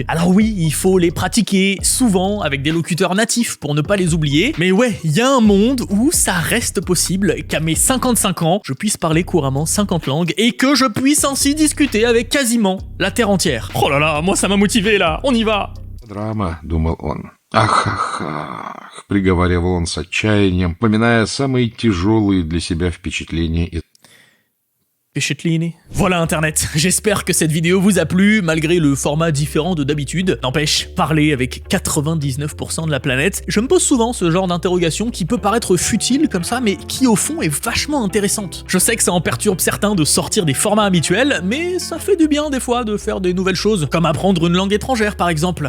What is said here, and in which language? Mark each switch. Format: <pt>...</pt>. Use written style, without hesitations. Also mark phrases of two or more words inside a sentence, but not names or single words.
<fr>Alors oui, il faut les pratiquer souvent avec des locuteurs natifs pour ne pas les oublier, mais ouais, il y a un monde où ça reste possible qu'à mes 55 ans, je puisse parler couramment 50 langues et que je puisse ainsi discuter avec quasiment la terre entière. Oh là là, moi ça m'a motivé là, on y va.</fr> <ru>Драма, думал он. Ах, ах, ах, приговаривал он с отчаянием, поминая самые тяжелые для себя впечатления из</ru> <fr>Voilà Internet, j'espère que cette vidéo vous a plu, malgré le format différent de d'habitude. N'empêche, parler avec 99% de la planète, je me pose souvent ce genre d'interrogation qui peut paraître futile comme ça, mais qui au fond est vachement intéressante. Je sais que ça en perturbe certains de sortir des formats habituels, mais ça fait du bien des fois de faire des nouvelles choses, comme apprendre une langue étrangère par exemple.</fr>